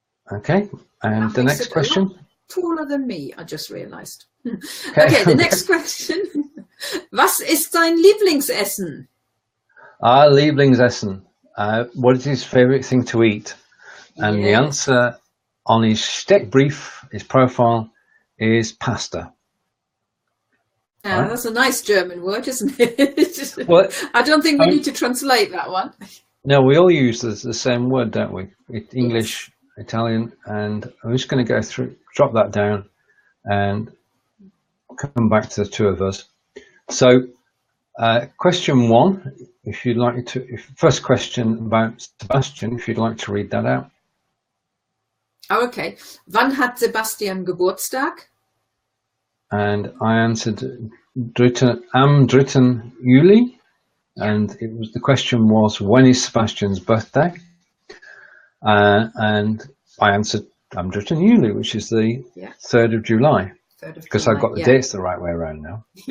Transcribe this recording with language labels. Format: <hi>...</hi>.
<en>Okay, and the next question? Taller than me, I just realized. Okay, the next question.</en> <de>Was ist sein Lieblingsessen? Lieblingsessen.</de> <en>What is his favorite thing to eat? And the answer on his Steckbrief, his profile, is pasta. Right? That's a nice German word, isn't it? Well, I don't think we need to translate that one. No, we all use the same word, don't we? English, Italian, and I'm just going to go through, drop that down, and come back to the two of us. So, question 1, if you'd like to, first question about Sebastian, if you'd like to read that out. Oh, okay.</en> <de>Wann hat Sebastian Geburtstag?</de> <en>And I answered</en> <de>am 3.</de> <en>Juli, and the question was, when is Sebastian's birthday? And I answered</en> <de>am 3. Juli,</de> <en>which is the 3rd of July. Because I've got the dates the right way around now.</en>